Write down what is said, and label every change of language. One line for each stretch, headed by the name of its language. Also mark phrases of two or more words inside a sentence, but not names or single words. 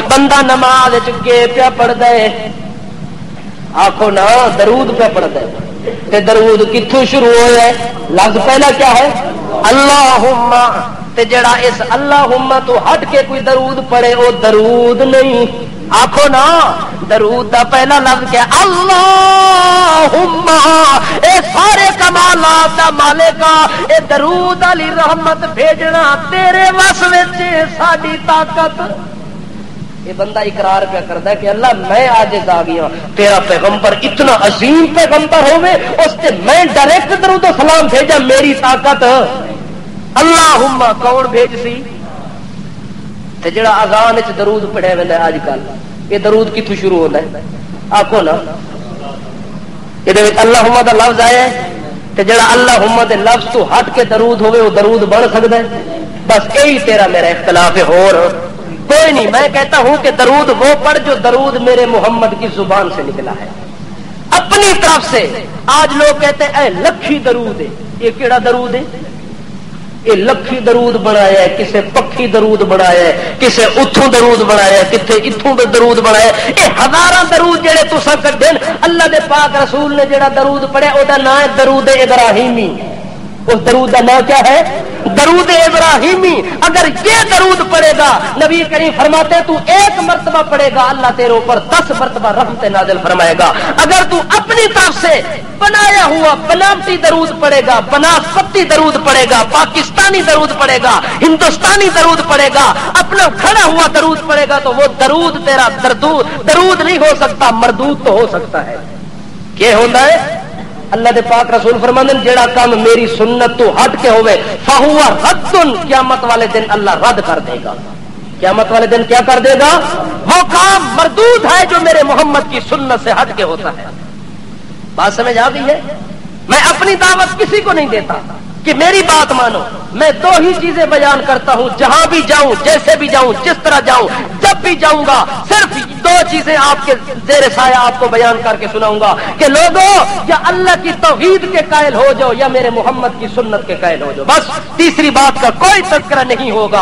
Punjabi: بندہ نماز چکے پیا پڑھ دے، آخو نا درود پہ پڑھ دے، تے درود کتوں شروع ہوا ہے؟
Urdu: لفظ پہلا کیا ہے؟
Punjabi: اللہم، تے جڑا اس اللہم تو ہٹ کے کوئی درود پڑھے وہ درود نہیں۔ آخو نا درود دا پہلا لفظ کیا؟ اللہم، اے سارے کمالات دا مالکا، اے درود علی رحمت بھیجنا تیرے وس وچ ساڈی طاقت۔
Urdu: یہ بندہ اقرار پہ کرتا ہے کہ اللہ میں عاجز آ گیا، تیرا پیغمبر اتنا عظیم پیغمبر ہوئے اس سے میں ڈائریکٹ درود و سلام بھیجا، میری طاقت۔
Punjabi: اللہم کون بھیج سی؟ تے جڑا اذان وچ درود پڑھے ویندا اج کل، یہ درود کتھوں شروع ہوندا ہے؟ آکھو نا یہ اللہم دا لفظ آیا ہے، تے جڑا اللہم دے لفظ تو ہٹ کے درود ہوئے وہ درود بن سکدا ہے؟
Urdu: بس یہی تیرا میرا اختلاف ہے، اور کوئی نہیں۔ میں کہتا ہوں کہ درود وہ پڑھ جو درود میرے محمد کی زبان سے نکلا ہے اپنی طرف سے۔ آج لوگ کہتے ہیں اے لکھی درود ہے، یہ کیڑا درود ہے؟
Punjabi: یہ لکھی درود بنایا ہے، کسے پکھی درود بنایا ہے، کسے اتھوں درود بنایا ہے، کتنے اتھوں درود بنایا ہے۔ یہ ہزاراں درود جڑے تساں کڈن، اللہ دے پاک رسول نے جڑا درود پڑھیا او دا نام ہے درود ابراہیمی۔
Urdu: اس درود کا نام کیا ہے؟ درود ابراہیمی۔ اگر یہ درود پڑھے گا، نبی کریم فرماتے تو ایک مرتبہ پڑھے گا اللہ تیرے اوپر 10 مرتبہ رحمت نازل فرمائے گا۔ اگر تو اپنی طرف سے بنایا ہوا بناوٹی درود پڑھے گا، بناسپتی درود پڑھے گا، پاکستانی درود پڑھے گا، ہندوستانی درود پڑھے گا، اپنا کھڑا ہوا درود پڑھے گا، تو وہ درود تیرا درود نہیں ہو سکتا، مردود تو ہو سکتا ہے۔ کیا ہوتا ہے؟
Punjabi: اللہ دے پاک رسول فرماندے جیڑا کام میری سنت تو ہٹ کے ہوئے
Arabic: فہو رد،
Punjabi: قیامت والے دن اللہ رد کر دے گا۔
Urdu: قیامت والے دن کیا کر دے گا؟ وہ کام مردود ہے جو میرے محمد کی سنت سے ہٹ کے ہوتا ہے۔ بات سمجھ آ گئی ہے؟ میں اپنی دعوت کسی کو نہیں دیتا کہ میری بات مانو، میں 2 ہی چیزیں بیان کرتا ہوں، جہاں بھی جاؤں، جیسے بھی جاؤں، جس طرح جاؤں، جب بھی جاؤں گا صرف 2 چیزیں آپ کے زیر سایہ آپ کو بیان کر کے سناؤں گا کہ لوگوں یا اللہ کی توحید کے قائل ہو جاؤ یا میرے محمد کی سنت کے قائل ہو جاؤ، بس تیسری بات کا کوئی تذکرہ نہیں ہوگا۔